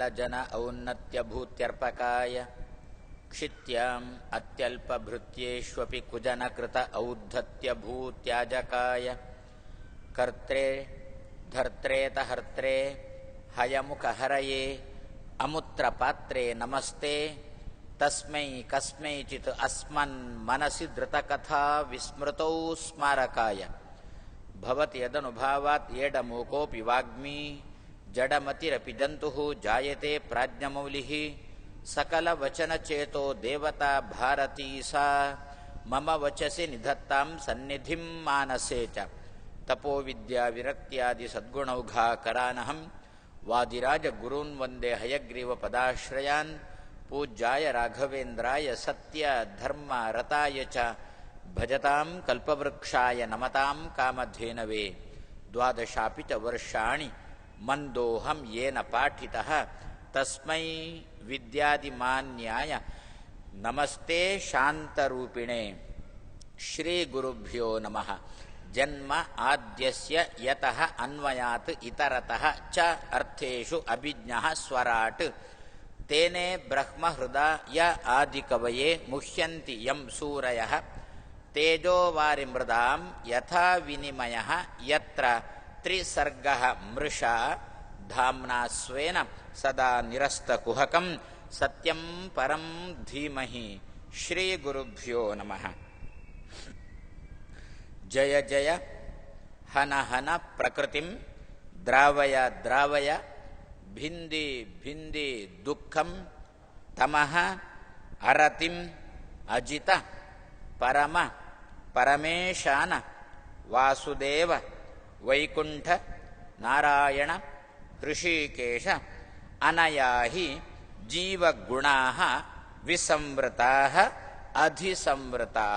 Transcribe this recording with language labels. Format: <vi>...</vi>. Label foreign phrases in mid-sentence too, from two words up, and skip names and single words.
<sa>ಜನ ಔನ್ನತ್ಯ ಭೂತ್ಯರ್ಪಕಾಯ ಕ್ಷಿತ್ಯಾಂ ಅತ್ಯಲ್ಪಭೃತ್ಯೇಷ್ವಪಿ ಕುಜನ ಕೃತ ಔದ್ಧತ್ಯ ಭೂತ್ಯಾಜಕಾಯ ಕರ್ತ್ರೇ ಧರ್ತ್ರೇತ ಹರ್ತ್ರೇ ಹಯಮುಖ ಹರಯೇ ಅಮುತ್ರ ಪಾತ್ರೇ ನಮಸ್ತೆ ತಸ್ಮೈ ಕಸ್ಮೈಚಿತ್ ಅಸ್ಮನ್ ಮನಸಿ ಧೃತಕಥಾ ವಿಸ್ಮೃತೌ ಸ್ಮಾರಕಾಯ ಭವತಿ ಯದನುಭಾವಾತ್ ಏಡಮೂಕೋಪಿ ವಾಗ್ಮಿ ಜಡಮತಿರಪಿ ಜಂತುಃ ಜಾಯತೆ ಪ್ರಾಜ್ಞಮೌಲಿಃ ಸಕಲ ವಚನಚೇತೋ ದೇವತಾ ಭಾರತೀ ಸಾ ಮಮ ವಚಸಿ ನಿಧತ್ತಾಂ ಸನ್ನಿಧಿಂ ಮಾನಸೇ ಚ ತಪೋ ವಿದ್ಯಾ ವಿರಕ್ತ್ಯಾದಿ ಸದ್ಗುಣೌಘಾಕರಾನಹಂ ವಾದಿರಾಜ ಗುರೂನ್ ವಂದೇ ಹಯಗ್ರೀವ ಪದಾಶ್ರಯಾನ್ ಪೂಜ್ಯಾಯ ರಾಘವೇಂದ್ರಾಯ ಸತ್ಯ ಧರ್ಮ ರತಾಯ ಚ ಭಜತಾಂ ಕಲ್ಪವೃಕ್ಷಾಯ ನಮತಾಂ ಕಾಮಧೇನವೇ ದ್ವಾದಶಾಪಿ ಚ ವರ್ಷಾಣಿ ಮಂದೋಹಂ ಯೇನ ಪಾಠಿತಃ ತಸ್ಮೈ ವಿದ್ಯಾದಿಮಾನ್ಯಾಯ ನಮಸ್ತೆ ಶಾಂತರೂಪಿಣೆ. ಶ್ರೀ ಗುರುಭ್ಯೋ ನಮಃ. ಜನ್ಮ ಆದ್ಯಸ್ಯ ಯತಃ ಅನ್ವಯಾತ್ ಇತರತಃ ಚ ಅರ್ಥೇಷು ಅಭಿಜ್ಞಃ ಸ್ವರಾಟ್ ತೇನೇ ಬ್ರಹ್ಮ ಹೃದಯ ಆದಿಕವಯೇ ಮುಹ್ಯಂತಿ ಯಂ ಸೂರಯಃ ತೇಜೋ ವಾರಿ ಮೃದಾಂ ಯಥಾ ವಿನಿಮಯಃ ಯತ್ರ ತ್ರಿಸರ್ಗಃ ಮೃಷಾ ಧಾಮ್ನಾ ಸ್ವೇನ ಸದಾ ನಿರಸ್ತಕುಹಕಂ ಸತ್ಯಂ ಪರಂ ಧೀಮಹಿ. ಶ್ರೀ ಗುರುಭ್ಯೋ ನಮಃ. ಜಯ ಜಯ ಹನ ಹನ ಪ್ರಕೃತಿಂ ದ್ರಾವಯ ದ್ರಾವಯ ಭಿಂದಿ ಭಿಂದಿ ದುಃಖಂ ತಮಃ ಅರತಿಂ ಅಜಿತ ಪರಮ ಪರಮೇಶಾನ ವಾಸುದೇವ ವೈಕುಂಠ ನಾರಾಯಣ ಋಷಿಕೇಶ ಅನಯಾ ಹಿ ಜೀವಗುಣಾಃ ವಿಸಂವೃತಾಃ ಅಧಿಸಂವೃತಾಃ.</sa>